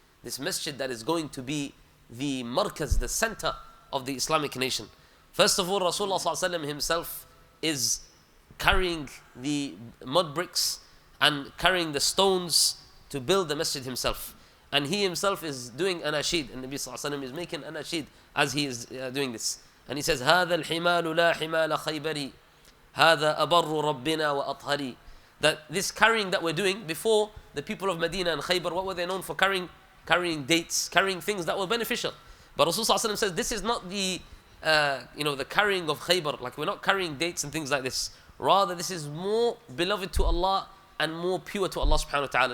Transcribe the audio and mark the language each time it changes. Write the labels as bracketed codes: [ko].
[en] This masjid that is going to be the markaz, the center of the Islamic nation. First of all, Rasulullah ﷺ himself is carrying the mud bricks and carrying the stones to build the masjid himself. And he himself is doing anashid. And Nabi ﷺ is making anashid as he is doing this. And he says, [ar] هَذَا الْحِمَالُ لَا حِمَالَ خَيْبَرِي هَذَا أَبَرُّ رَبِّنَا وَأَطْهَرِي. [en] That this carrying that we're doing, before the people of Medina and Khaybar, what were they known for? Carrying dates, carrying things that were beneficial. But Rasulullah ﷺ says, this is not the carrying of Khaybar. Like, we're not carrying dates and things like this. Rather, this is more beloved to Allah and more pure to Allah subhanahu wa ta'ala.